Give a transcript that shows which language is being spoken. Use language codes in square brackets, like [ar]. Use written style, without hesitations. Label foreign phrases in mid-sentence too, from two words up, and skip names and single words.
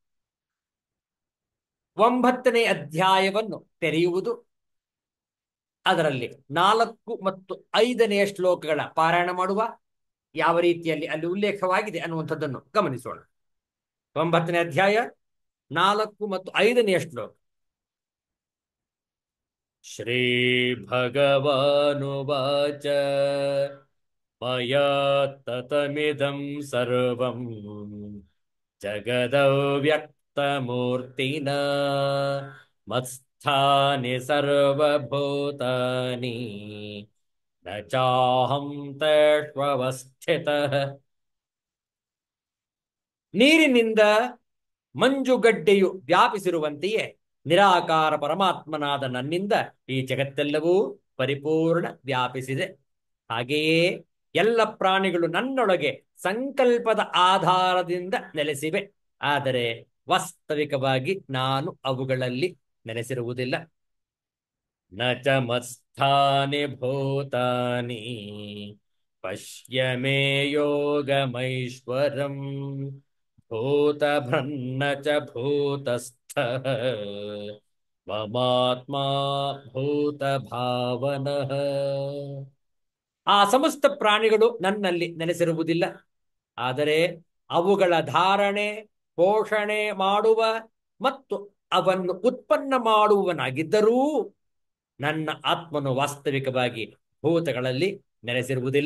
[kn] 9ನೇ ಅಧ್ಯಾಯವನ್ನು ತೆರೆಯುವುದು, ಅದರಲ್ಲಿ 4 ಮತ್ತು 5ನೆಯ ಶ್ಲೋಕಗಳ ಪಾರಾಯಣ ಮಾಡುವ. ಯಾವ ರೀತಿಯಲ್ಲಿ ಅಲ್ಲಿ ಉಲ್ಲೇಖವಾಗಿದೆ ಅನ್ನುವಂಥದ್ದನ್ನು ಗಮನಿಸೋಣ. 9ನೇ ಅಧ್ಯಾಯ 4 ಮತ್ತು 5ನೆಯ ಶ್ಲೋಕ. [sa] ಶ್ರೀ ಭಗವಾನುವಾಚ ಮಯಾ ತತಮಿದಂ ಸರ್ವಂ ಜಗದವ್ಯಕ್ತಮೂರ್ತಿನಾ ಮತ್ಸ್ಥಾನಿ ಸರ್ವಭೂತಾನಿ ನ ಚಾಹಂ ತೇಷ್ವಸ್ಥಿತಃ. [kn] ನೀರಿನಿಂದ ಮಂಜುಗಡ್ಡೆಯು ವ್ಯಾಪಿಸಿರುವಂತೆಯೇ ನಿರಾಕಾರ ಪರಮಾತ್ಮನಾದ ನನ್ನಿಂದ ಈ ಜಗತ್ತೆಲ್ಲವೂ ಪರಿಪೂರ್ಣ ವ್ಯಾಪಿಸಿದೆ. ಹಾಗೆಯೇ ಎಲ್ಲ ಪ್ರಾಣಿಗಳು ನನ್ನೊಳಗೆ ಸಂಕಲ್ಪದ ಆಧಾರದಿಂದ ನೆಲೆಸಿವೆ. ಆದರೆ ವಾಸ್ತವಿಕವಾಗಿ ನಾನು ಅವುಗಳಲ್ಲಿ ನೆಲೆಸಿರುವುದಿಲ್ಲ. [sa] ನ ಚ ಮತ್ಸ್ಥಾನಿ ಭೂತಾನಿ ಪಶ್ಯ ಮೇ ಯೋಗಮೈಶ್ವರಂ ಭೂತಭ್ರನ್ನ ಚ ಭೂತಸ್ಥಃ ಮಮಾತ್ಮ ಭೂತಭಾವನಃ. [kn] ಆ ಸಮಸ್ತ ಪ್ರಾಣಿಗಳು ನನ್ನಲ್ಲಿ ನೆಲೆಸಿರುವುದಿಲ್ಲ, ಆದರೆ ಅವುಗಳ ಧಾರಣೆ, ಪೋಷಣೆ ಮಾಡುವ ಮತ್ತು ಅವನ್ನು ಉತ್ಪನ್ನ ಮಾಡುವವನಾಗಿದ್ದರೂ ನನ್ನ ಆತ್ಮನು ವಾಸ್ತವಿಕವಾಗಿ ಭೂತಗಳಲ್ಲಿ ನೆಲೆಸಿರುವುದಿಲ್ಲ.